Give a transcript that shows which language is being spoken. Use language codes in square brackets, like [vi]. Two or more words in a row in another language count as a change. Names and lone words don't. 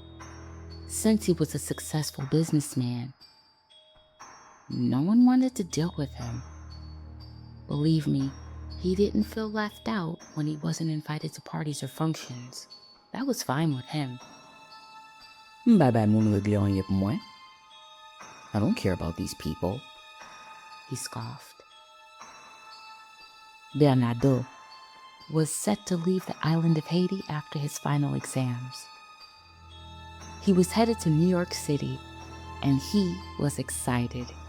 [en] Since he was a successful businessman, no one wanted to deal with him. Believe me, he didn't feel left out when he wasn't invited to parties or functions. That was fine with him. Bye-bye, [ht] moun regle anye pou mwen. [en] I don't care about these people, he scoffed. Bernardo was set to leave the island of Haiti after his final exams. He was headed to New York City, and he was excited.